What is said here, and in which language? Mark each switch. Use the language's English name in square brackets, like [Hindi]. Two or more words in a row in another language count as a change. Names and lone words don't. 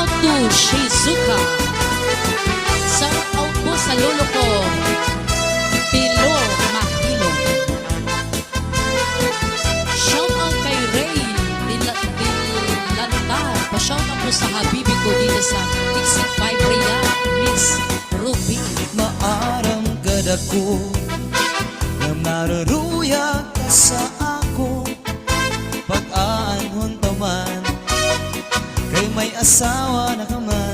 [Filipino] Shizuka. Shout out po sa lolo ko, Pilo Mahilong. Shout out kay Ray Dilantar. Pa-shout out po sa habibi ko dito sa Exit 5 Riyadh, Miss Ruby. [Bikol] Maaram kadako na maruruya ka sa ako pag-aanhon pa man kay may asawa na ka man